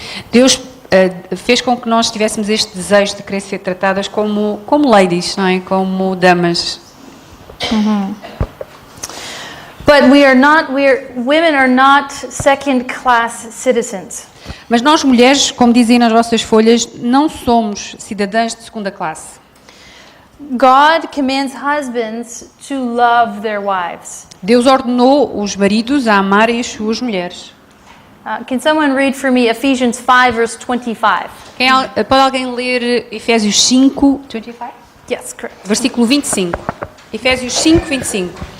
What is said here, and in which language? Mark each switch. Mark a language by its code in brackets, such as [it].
[pt] Deus fez com que nós tivéssemos este desejo de querer ser tratadas como ladies, não é? Como damas. [en] But women are not second-class citizens. [pt] Mas nós mulheres, como dizem nas vossas folhas, não somos cidadãs de segunda classe. [en] God commands husbands to love their wives. [pt] Deus ordenou os maridos a amarem as suas mulheres. [en] Can someone read for me Ephesians 5 verse 25? [pt] Pode alguém ler Efésios 5, 25? [en] Yes, correct. [pt] Versículo 25. Efésios 5, 25.